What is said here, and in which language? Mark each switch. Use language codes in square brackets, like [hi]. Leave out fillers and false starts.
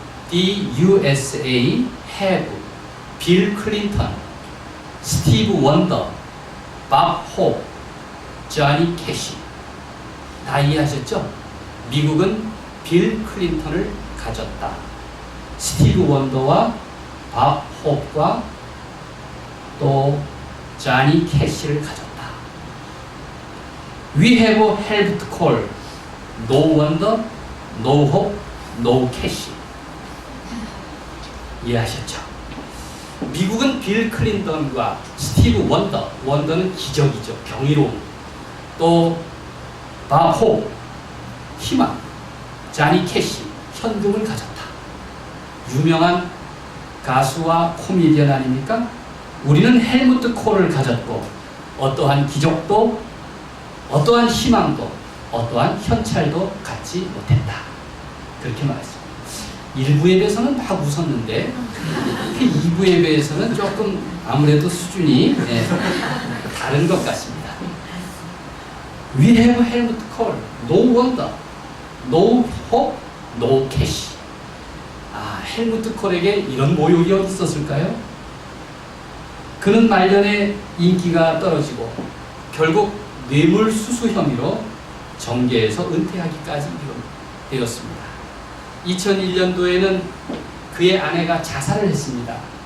[en] The USA have Bill Clinton, 스티브 원더, 밥 홉, 조니 캐시. [ko] 다 이해하셨죠? 미국은 빌 클린턴을 가졌다. 스티브 원더와 밥 홉과 또 조니 캐시를 가졌다. [en] We have helped call no wonder, no hope, no cash. [ko] 이해하셨죠? 미국은 빌 클린턴과 스티브 원더, 원더는 기적이죠. 경이로움. 또 밥 홉, 희망. 조니 캐시, 현금을 가졌다. 유명한 가수와 코미디언 아닙니까? 우리는 헬무트 콜을 가졌고 어떠한 기적도 어떠한 희망도 어떠한 현찰도 갖지 못했다. 그렇게 말했습니다. 1부에 비해서는 막 웃었는데 2부에 비해서는 조금 아무래도 수준이 다른 것 같습니다. [en] We have Helmut Kohl, no wonder, no hope, no cash. [ko] 헬무트 콜에게 이런 모욕이 어디 있었을까요? 그는 말년에 인기가 떨어지고 결국 뇌물수수 혐의로 정계에서 은퇴하기까지 되었습니다. 2001년도에는 그의 아내가 자살을 했습니다.